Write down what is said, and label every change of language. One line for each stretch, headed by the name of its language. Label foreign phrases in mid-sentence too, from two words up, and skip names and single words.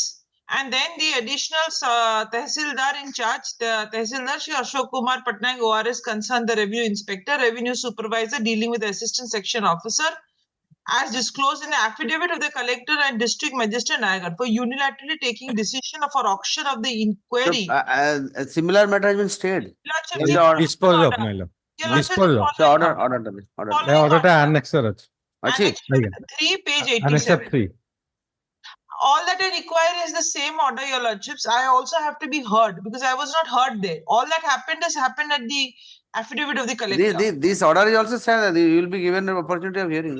English: And then the additional Tehsildar in charge, the Tehsildar Shri Ashok Kumar Patnaik, ORS, concerned the revenue inspector, revenue supervisor dealing with the assistant section officer, as disclosed in the affidavit of the collector and district magistrate Nayagarh for unilaterally taking decision for auction of the So, inquiry. a similar matter has been stayed. Lordship, Yes, this order. Dispose of, order. my lord. Your Lordship, Dispose of. So order, order, order.
Odia: ଏ ଅର୍ଡରଟା ଆନେକ୍ସର ଅଛି Achi?
English: 3, page ଆନେକ୍ସର 87. 3 All that I require is the same order, your lordships. I also have to be heard because I was not heard there. All that happened has happened at the affidavit of the collector. This order is also said that you will be given an opportunity of hearing.